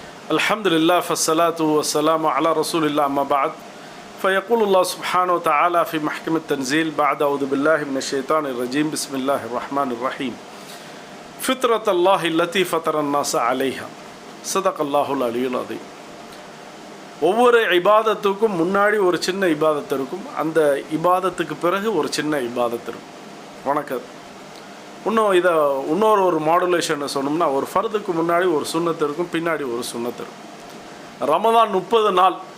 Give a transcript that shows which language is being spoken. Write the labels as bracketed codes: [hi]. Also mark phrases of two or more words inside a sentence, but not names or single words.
[ar] الحمد لله فالصلاة والسلام على رسول الله أما بعد فيقول الله سبحانه وتعالى في محكم التنزيل بعد أعوذ بالله من الشيطان الرجيم بسم الله الرحمن الرحيم فطرة الله التي فطر الناس عليها صدق الله العلي العظيم. [ta] ஒவ்வொரு இபாதத்துக்கும் முன்னாடி ஒரு சின்ன இபாதத்து இருக்கும், அந்த இபாதத்துக்கு பிறகு ஒரு சின்ன இபாதத்து இருக்கும். வணக்கம். இன்னொரு மாடுலேஷனை சொன்னோம்னா, ஒரு ஃபர்துக்கு முன்னாடி ஒரு சுன்னத்து இருக்கும், பின்னாடி ஒரு சுன்னத்து இருக்கும். ரமதான் 30 நாள்.